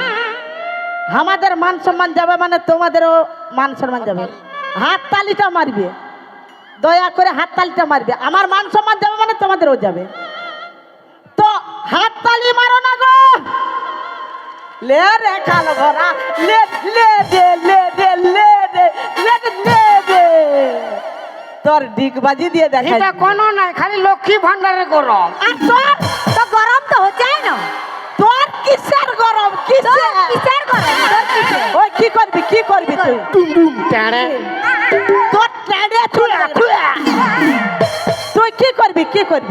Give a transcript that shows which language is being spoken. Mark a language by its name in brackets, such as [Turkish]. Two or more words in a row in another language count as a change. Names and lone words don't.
[Bangla] আমাদের মান সম্মান যাবে মানে তোমাদেরও মান সম্মান যাবে। হাত তালিটা মারবে, দয়া করে হাত তালিটা মারবে। আমার মান সম্মান যাবে মানে তোমাদেরও যাবে। তো হাত তালি মারো না গো। লে রে কালো ভরা, লে লে দে লে দে লে দে লে দে লে দে। তোর ডিগবাজি দিয়ে দেখাই। এটা কোনো নাই, খালি লক্ষ্মী ভান্ডারের গরম। আর তোর তো গরম তো হচ্ছে না। তোর কিসের গরম? তোর কিসের? কিসের গরম? তোর কিসের? ওই কি করবি কি করবি তুই? টুমডুম টেড়ে, তোর ট্রেনে খুয়া খুয়া। তুই কি করবি কি করবি?